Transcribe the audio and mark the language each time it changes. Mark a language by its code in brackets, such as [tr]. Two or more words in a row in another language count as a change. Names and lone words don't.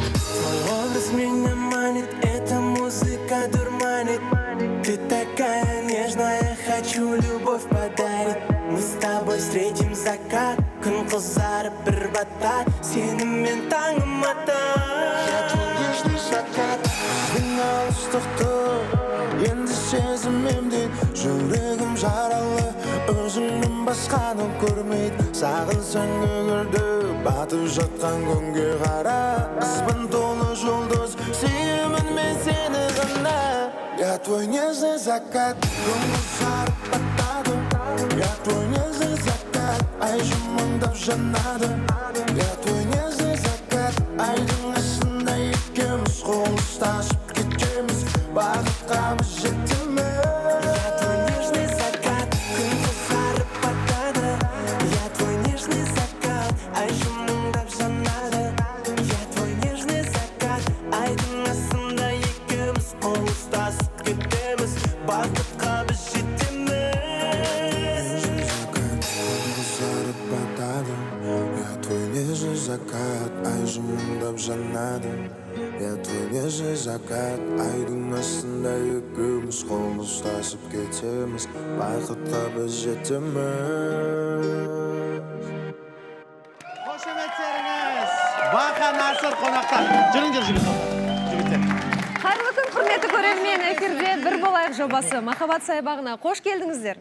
[ru] Твой образ меня манит, эта музыка дурманит. Ты такая нежная, хочу любовь подарить. Мы с тобой встретим закат, [kk] күн қызарып бір бата, сенімен таңым ата. [ru] Я твой нежный закат, [kk] біздің алыстықты енді сезім емдейді. Жүрегім жаралы, өзіңнен басқаны көрмейді. Сағынсаң егер де, батып жатқан күнге қара. Аспан толы жұлдыз, сүйемін мен сені ғана. [ru] Я твой нежный закат, [kk] күн қызарып батады. [ru] Я твой нежный закат, [kk] ай жымыңдап жанады. [ru] Я твой нежный закат, [kk] айдың астында екеуміз қол ұстасып кетеміз. Бақытқа біз жетеміз. [ru] Я твой нежный закат, [kk] күн қызарып батады. [ru] Я твой нежный закат, [kk] ай жымыңдап жанады. [ru] Я твой нежный закат, [kk] айдың астында екеуміз қол ұстасып кетеміз. Бақытқа біз жетеміз. Закат, күн қызарып батады. [ru] Я твой нежный закат, [kk] ай жымыңдап жанады. [ru] Я твой нежный закат, [kk] айдың астында екеуміз қол ұстасып кетеміз. Бақытқа біз жетеміз. Қошеметтеріңіз. Бақа Насыр қонақта. Жүріңдер, жігіттер. Жігіттер. Қайырлы күн, құрметті көрермен. Эфирде «Бір болайық» жобасы. Махаббат саябағына қош келдіңіздер.